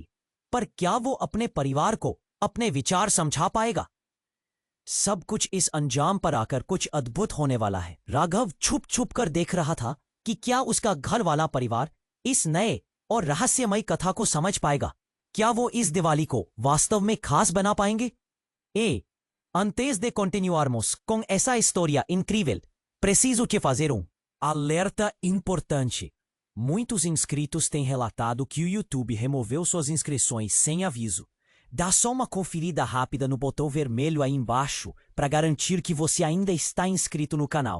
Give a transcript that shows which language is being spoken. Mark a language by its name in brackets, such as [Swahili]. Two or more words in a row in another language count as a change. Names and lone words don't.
[Hindi] पर क्या वो अपने परिवार को अपने विचार समझा पाएगा? सब कुछ इस अंजाम पर आकर कुछ अद्भुत होने वाला है। राघव छुप छुप कर देख रहा था कि क्या उसका घर वाला परिवार इस नए और रहस्यमय कथा को समझ पाएगा। क्या वो इस दिवाली को वास्तव में खास बना पाएंगे? [Portuguese] Antes de continuarmos com essa história incrível, preciso te fazer alerta importante. Muitos inscritos têm relatado que o YouTube removeu suas inscrições sem aviso. Dá só uma conferida rápida no botão vermelho aí embaixo para garantir que você ainda está inscrito no canal.